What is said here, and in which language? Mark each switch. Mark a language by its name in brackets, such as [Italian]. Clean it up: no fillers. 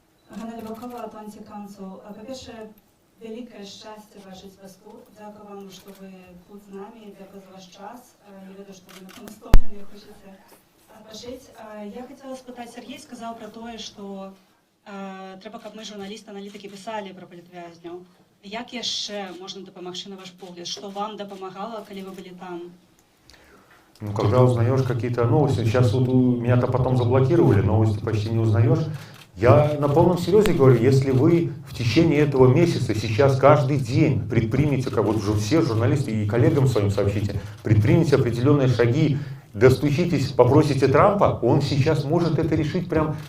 [Ukrainian] Ганна Рибакова, Atlantic Council. По-перше, велике щастя ваше зв'язку. Дякую вам, що ви тут з нами. Дякую за ваш час. Я видно, що ви настроєні, хочете пожити. Я хотіла спитати, Сергій сказав про те, що треба, щоб ми, журналісти, аналітики, писали про політв'язнів. Як ще можна допомогти, на ваш погляд? Що вам допомагало, коли ви були там? [Russian] Ну, когда узнаешь какие-то новости, сейчас вот меня-то потом заблокировали, новости почти не узнаешь. Я на полном серьезе говорю, если вы в течение этого месяца сейчас каждый день предпримете, как вот все журналисты и коллегам своим сообщите, предпримете определенные шаги, достучитесь, попросите Трампа, он сейчас может это решить прям.